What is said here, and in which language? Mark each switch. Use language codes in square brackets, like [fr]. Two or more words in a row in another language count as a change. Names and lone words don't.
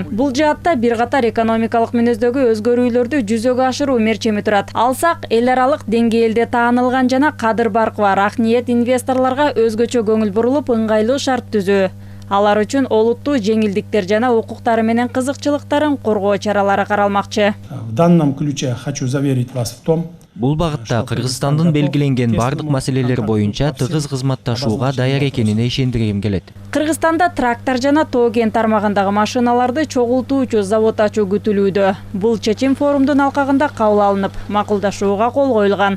[ky] Бул жаатта бир катар экономикалык мүнөздөгү өзгөрүүлөрдү жүзөгө ашыруу мерчеми турат. Алсак эл аралык деңгээлде таанылган жана кадыр баркы бар ак ниет инвесторлорго өзгөчө көңүл бурулуп ыңгайлуу шарт түзүү. Алар үчүн олуттуу жеңилдиктер жана укуктары менен кызыкчылыктарын коргоо чаралары каралмакчы. [ru] В данном ключе хочу заверить вас в том, [ky] Бул багытта Кыргызстандын белгиленген бардык маселелер боюнча тыгыз кызматташууга даяр экенине ишендиргим келет. Кыргызстанда трактор жана тоген тармагындагы машиналарды чогултуучу завод ачуу күтүлүүдө. Бул чечим форумдун алкагында кабыл алынып, макулдашууга кол коюлган.